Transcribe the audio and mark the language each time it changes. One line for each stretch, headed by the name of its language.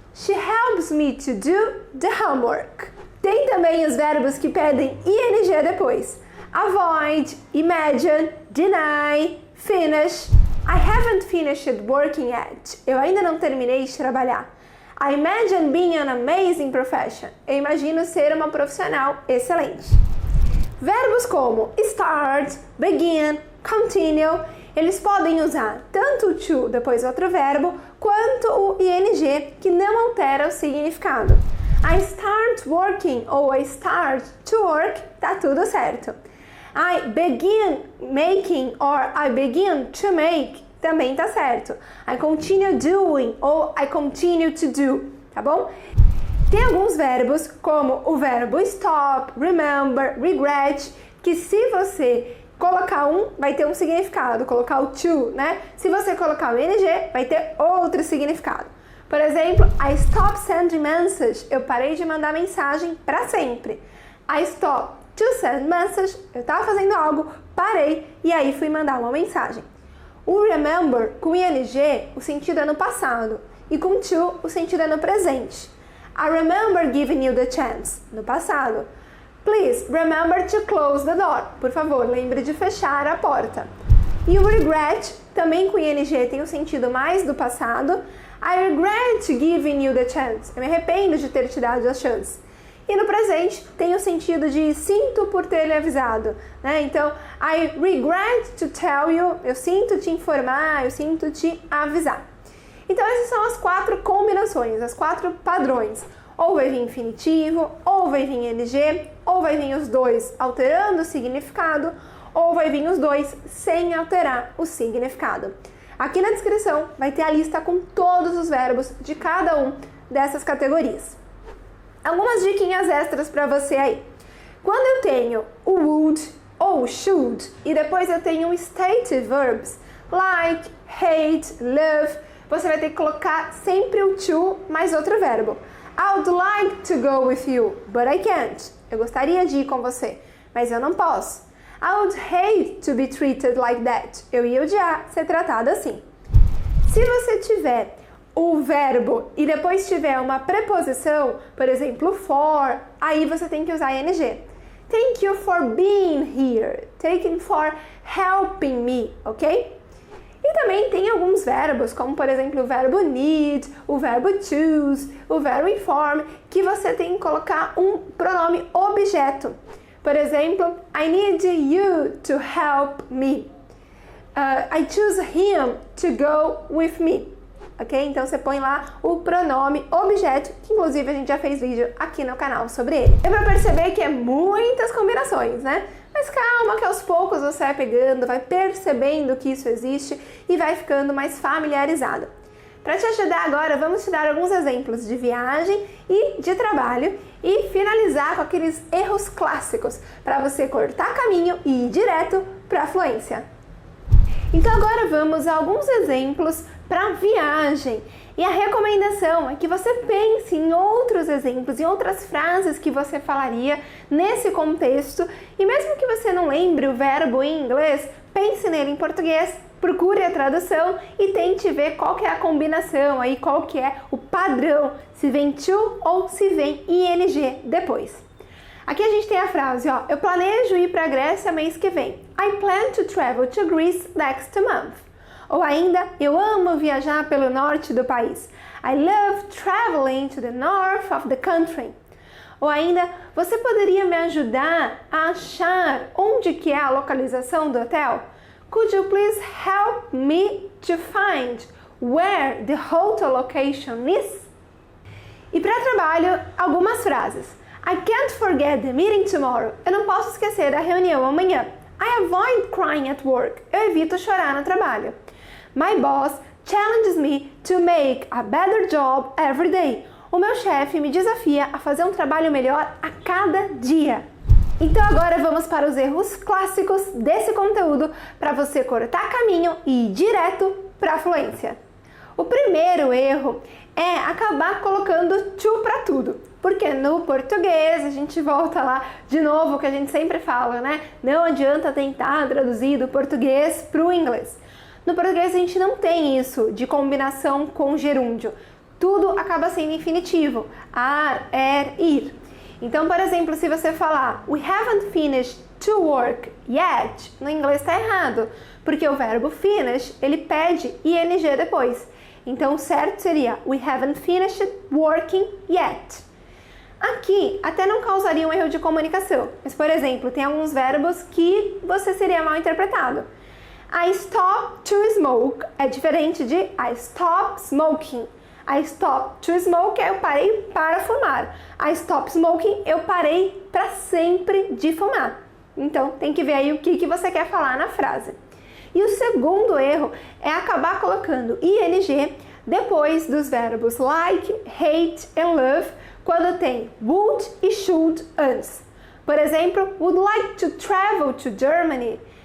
English: She helps me to do the homework.
Portuguese: Tem também os verbos que pedem ing depois.
English: Avoid, imagine, deny, finish. I haven't finished working yet.
Portuguese: Eu ainda não terminei de trabalhar.
English: I imagine being an amazing profession.
Portuguese: Eu imagino ser uma profissional excelente. Verbos como start, begin, continue, eles podem usar tanto o to depois outro verbo, quanto o ing, que não altera o significado.
English: I start working ou I start to work,
Portuguese: tá tudo certo.
English: I begin making or I begin to make,
Portuguese: também tá certo.
English: I continue doing ou I continue to do,
Portuguese: tá bom? Tem alguns verbos, como o verbo stop, remember, regret, que se você colocar um, vai ter um significado, colocar o to, né? Se você colocar o ing, vai ter outro significado. Por exemplo,
English: I stopped sending messages,
Portuguese: eu parei de mandar mensagem para sempre.
English: I stopped to send message,
Portuguese: eu estava fazendo algo, parei e aí fui mandar uma mensagem. O remember com ing, o sentido é no passado, e com to, o sentido é no presente.
English: I remember giving you the chance,
Portuguese: no passado.
English: Please remember to close the door.
Portuguese: Por favor, lembre de fechar a porta. E o regret, também com ing, tem o sentido mais do passado.
English: I regret giving you the chance.
Portuguese: Eu me arrependo de ter te dado a chance. E no presente, tem o sentido de sinto por ter lhe avisado, né? Então,
English: I regret to tell you.
Portuguese: Eu sinto te informar, eu sinto te avisar. Então, essas são as 4 combinações, as 4 padrões. Ou vai vir infinitivo, ou vai vir ing, ou vai vir os dois alterando o significado, ou vai vir os dois sem alterar o significado. Aqui na descrição vai ter a lista com todos os verbos de cada um dessas categorias. Algumas diquinhas extras para você aí. Quando eu tenho o would ou should e depois eu tenho stative verbs, like, hate, love, você vai ter que colocar sempre o to mais outro verbo.
English: I would like to go with you, but I can't.
Portuguese: Eu gostaria de ir com você, mas eu não posso.
English: I would hate to be treated like that.
Portuguese: Eu ia odiar ser tratada assim. Se você tiver o verbo e depois tiver uma preposição, por exemplo, for, aí você tem que usar ing.
English: Thank you for being here. Thank you for helping me, ok?
Portuguese: E também tem alguns verbos, como por exemplo o verbo need, o verbo choose, o verbo inform, que você tem que colocar um pronome objeto. Por exemplo,
English: I need you to help me. I choose him to go with me. Ok?
Portuguese: Então você põe lá o pronome objeto, que inclusive a gente já fez vídeo aqui no canal sobre ele. Deu pra perceber que é muitas combinações, né? Mas calma que aos poucos você vai pegando, vai percebendo que isso existe e vai ficando mais familiarizado. Para te ajudar agora, vamos te dar alguns exemplos de viagem e de trabalho e finalizar com aqueles erros clássicos para você cortar caminho e ir direto para a fluência. Então agora vamos a alguns exemplos para viagem. E a recomendação é que você pense em outros exemplos, em outras frases que você falaria nesse contexto. E mesmo que você não lembre o verbo em inglês, pense nele em português, procure a tradução e tente ver qual que é a combinação aí, qual que é o padrão, se vem to ou se vem ing depois. Aqui a gente tem a frase, ó, eu planejo ir para a Grécia mês que vem.
English: I plan to travel to Greece next month.
Portuguese: Ou ainda, eu amo viajar pelo norte do país.
English: I love traveling to the north of the country.
Portuguese: Ou ainda, você poderia me ajudar a achar onde que é a localização do hotel?
English: Could you please help me to find where the hotel location is?
Portuguese: E para trabalho, algumas frases.
English: I can't forget the meeting tomorrow.
Portuguese: Eu não posso esquecer da reunião amanhã.
English: I avoid crying at work.
Portuguese: Eu evito chorar no trabalho.
English: My boss challenges me to make a better job every day.
Portuguese: O meu chefe me desafia a fazer um trabalho melhor a cada dia. Então agora vamos para os erros clássicos desse conteúdo para você cortar caminho e ir direto para a fluência. O primeiro erro é acabar colocando to para tudo. Porque no português, a gente volta lá de novo o que a gente sempre fala, né? Não adianta tentar traduzir do português para o inglês. No português a gente não tem isso de combinação com gerúndio. Tudo acaba sendo infinitivo. Ar, ir. Então, por exemplo, se você falar
English: We haven't finished to work yet,
Portuguese: no inglês está errado. Porque o verbo finish, ele pede ing depois. Então, o certo seria
English: We haven't finished working yet.
Portuguese: Aqui até não causaria um erro de comunicação, mas, por exemplo, tem alguns verbos que você seria mal interpretado.
English: I stop to smoke
Portuguese: é diferente de
English: I stop smoking. I stop to smoke
Portuguese: é eu parei para fumar.
English: I stop smoking,
Portuguese: eu parei para sempre de fumar. Então, tem que ver aí o que você quer falar na frase. E o segundo erro é acabar colocando ing depois dos verbos like, hate and love, quando tem would e should antes. Por exemplo,
English: would like to travel to Germany.